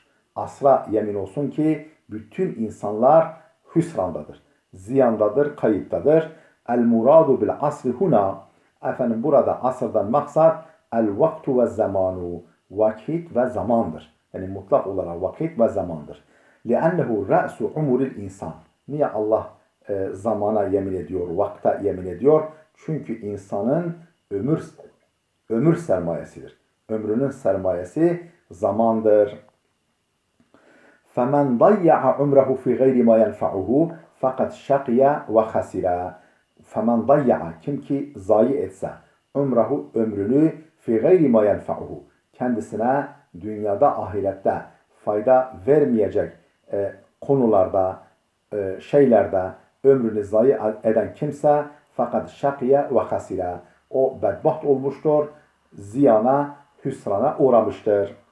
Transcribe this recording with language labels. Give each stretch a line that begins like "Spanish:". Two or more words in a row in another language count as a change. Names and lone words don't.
Turkish: Asra yemin olsun ki bütün insanlar hüsrandadır, ziyandadır, kayıptadır.
Arabic: المراد بالعصر هنا.
Turkish: Burada asırdan maksat
Arabic: الوقت والزمان.
Turkish: Vakit ve zamandır. Yani mutlak olarak vakit ve zamandır.
Arabic: لِأَنَّهُ رَأْسُ عُمُرِ الْاِنْسَانِ.
Turkish: Niye Allah zamana yemin ediyor, vakta yemin ediyor? Çünkü insanın ömür sermayesidir. Ömrünün sermayesi zamandır.
Arabic: فَمَنْ ضَيَّعَ عُمْرَهُ فِي غَيْرِ مَا يَنْفَعُهُ فَقَدْ شَقِيَ وَخَسِرَ. فَمَنْ ضَيَّعَ
Turkish: Kim ki zayi etse ömrehu ömrünü
Arabic: في غير ما ينفعه
Turkish: kendisine dünyada ahirette fayda vermeyecek konularda, şeylerde ömrünü zayi eden kimse
Arabic: فقد شقي وخسر
Turkish: o bedbaht olmuştur, ziyana, hüsrana uğramıştır.